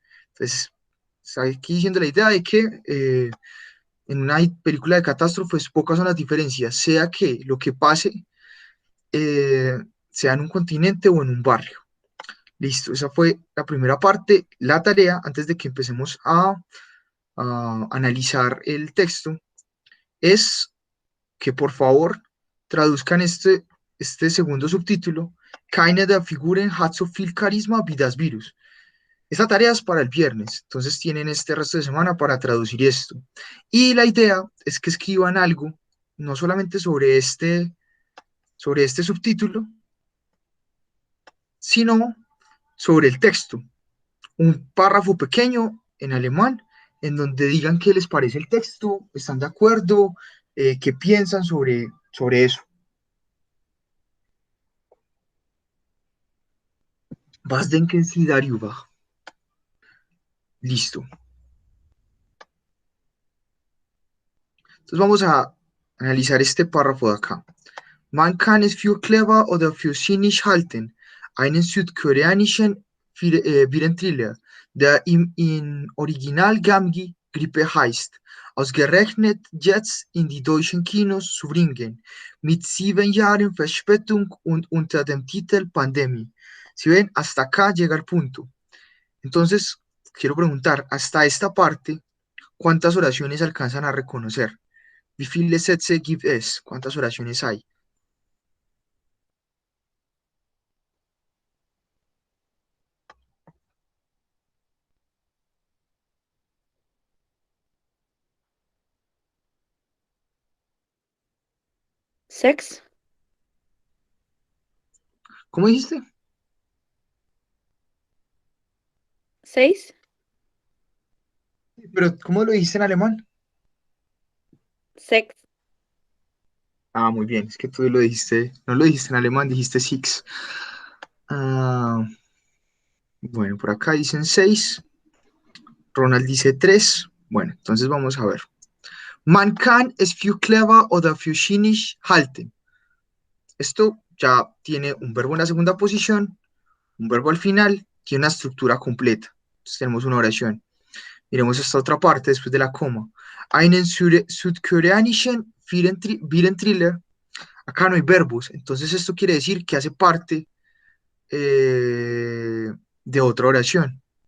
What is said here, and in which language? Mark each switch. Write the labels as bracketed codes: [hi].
[es] Entonces, está aquí diciendo la idea de que en una película de catástrofes pocas son las diferencias, sea que lo que pase sea en un continente o en un barrio. Listo, esa fue la primera parte. La tarea, antes de que empecemos a analizar el texto, es que por favor traduzcan este segundo subtítulo. [de] Keine der Figuren hat so viel Charisma wie das Virus. [es] Esta tarea es para el viernes, entonces tienen este resto de semana para traducir esto. Y la idea es que escriban algo, no solamente sobre este subtítulo, sino sobre el texto. Un párrafo pequeño en alemán en donde digan qué les parece el texto, están de acuerdo, qué piensan sobre eso. [de] Was denken Sie darüber? Listo. [es] Entonces vamos a analizar este párrafo de acá. [de] Man kann es für clever oder für cynisch halten, einen südkoreanischen Virenthriller, der im Original Gamgi Grippe heißt, ausgerechnet jetzt in die deutschen Kinos zu bringen, mit 7 Jahren Verspätung und unter dem Titel Pandemie. [es] Si ven, hasta acá llega el punto. Entonces, quiero preguntar, hasta esta parte, ¿cuántas oraciones alcanzan a reconocer? [de] Wie viele Sätze gibt es? [es] ¿Cuántas oraciones hay? [en] Six, [es] ¿Cómo dijiste? 6, Pero, ¿cómo lo dijiste en alemán? 6. Ah, muy bien, es que tú lo dijiste, no lo dijiste en alemán, dijiste six. Ah, bueno, por acá dicen 6, Ronald dice 3. Bueno, entonces vamos a ver. [de] Man kann es für clever oder für cynisch halten. [es] Esto ya tiene un verbo en la segunda posición, un verbo al final, tiene una estructura completa. Entonces tenemos una oración. Miremos esta otra parte después de la coma. [de] Einen südkoreanischen Virenthriller. [es] Acá no hay verbos, entonces esto quiere decir que hace parte de otra oración.